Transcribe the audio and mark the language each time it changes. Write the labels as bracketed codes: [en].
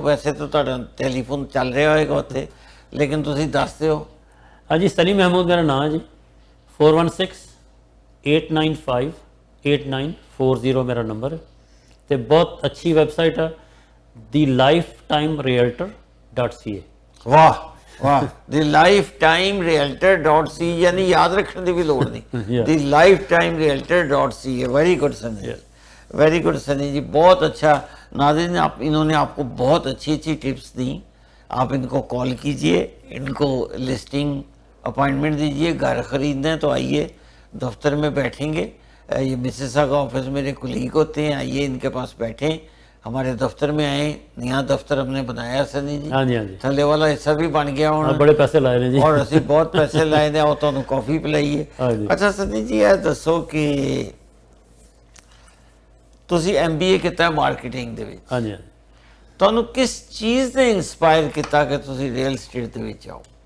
[pa] ਵੈਸੇ ਤਾਂ ਤੁਹਾਡਾ ਟੈਲੀਫੋਨ ਚੱਲ ਰਿਹਾ ਹੋਏਗਾ ਉੱਥੇ, ਲੇਕਿਨ ਤੁਸੀਂ ਦੱਸ ਦਿਓ। ਹਾਂਜੀ ਸਲੀਮ ਮਹਿਮੂਦ ਮੇਰਾ ਨਾਮ ਹੈ ਜੀ, 4168958940 ਮੇਰਾ ਨੰਬਰ ਹੈ। ਤੇ ਬਹੁਤ ਅੱਛੀ ਵੈਬਸਾਈਟ ਹੈ thelifetimerealtor.ca। [hi] ਵਾਹ ਵਾਹ thelifetimerealtor.ca, यानी याद रखने की भी लोड़ नहीं। [en] thelifetimerealtor.ca। [hi] वेरी गुड सनी जी, वेरी गुड सनी जी, बहुत अच्छा। नाज़रीन आप इन्होंने आपको बहुत अच्छी अच्छी टिप्स दी। आप इनको कॉल कीजिए, इनको लिस्टिंग अपॉइंटमेंट दीजिए। घर खरीदना है तो आइए, दफ्तर में बैठेंगे। ये मिसेसा का ऑफिस मेरे कुलीग होते हैं, आइए इनके पास बैठें, हमारे दफ्तर में आए। नया दफ्तर हमने बनाया सनी जी, हाँ जी हाँ जी, [pa] थले वाला हिस्सा भी बन गया [hi] हाँ, [pa] ਹੁਣ बड़े पैसे लाए ने जी। ਔਰ ਅਸੀਂ ਬਹੁਤ ਪੈਸੇ ਲਾਏ ਨੇ, ਉਹ ਤੁਹਾਨੂੰ ਕਾਫੀ ਪਿਲਾਈਏ। [hi] हाँ जी। [pa] ਅੱਛਾ ਸਨੀ ਜੀ ਇਹ ਦੱਸੋ ਕਿ ਤੁਸੀਂ MBA ਕੀਤਾ ਮਾਰਕੀਟਿੰਗ ਦੇ ਵਿੱਚ, [hi] हाँ जी हाँ जी। [pa] ਤੁਹਾਨੂੰ ਕਿਸ ਚੀਜ਼ ਨੇ ਇਨਸਪਾਇਰ ਕੀਤਾ ਕਿ ਤੁਸੀਂ ਰੀਅਲ ਏਸਟੇਟ ਦੇ ਵਿੱਚ ਆਓ?